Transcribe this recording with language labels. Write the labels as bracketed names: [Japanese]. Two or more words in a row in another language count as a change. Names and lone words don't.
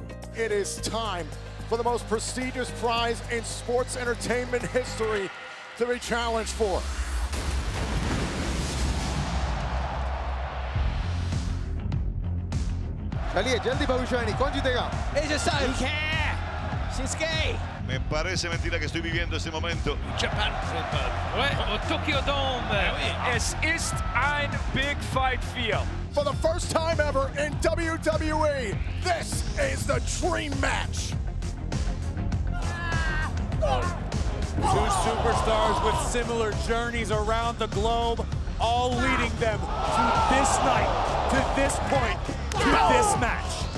[English] It is time for the most prestigious prize in sports entertainment history to be challenged for. [Hindi] चलिए जल्दी भविष्यवाणी कौन जीतेगा? [English] AJ Styles. Shinsuke. [Spanish] Me parece mentira que estoy viviendo ese momento. [English] Japan Tokyo Dome. [German] Es ist ein [English] Big Fight Feel. For the first time ever in WWE, this is the dream match. Two superstars with similar journeys around the globe, all leading them to this night, to this point, to this match.